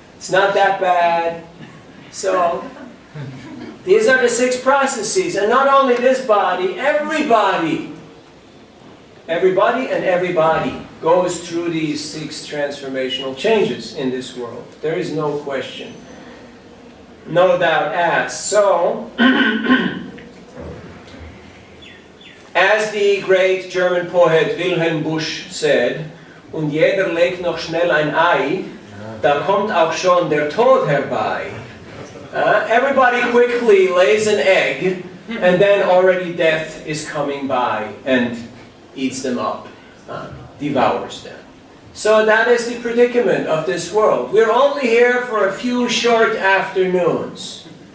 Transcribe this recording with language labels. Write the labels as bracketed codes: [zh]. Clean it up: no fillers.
[en] It's not that bad. So, these are the 6 processes. And not only this body, everybody and everybody goes through these 6 transformational changes in this world. There is no question. No doubt asked. So, as the great German poet Wilhelm Busch said, [de] und jeder legt noch schnell ein Ei, da kommt auch schon der Tod herbei. [en] Everybody quickly lays an egg, and then already death is coming by and eats them up, devours them. So that is the predicament of this world. We're only here for a few short afternoons.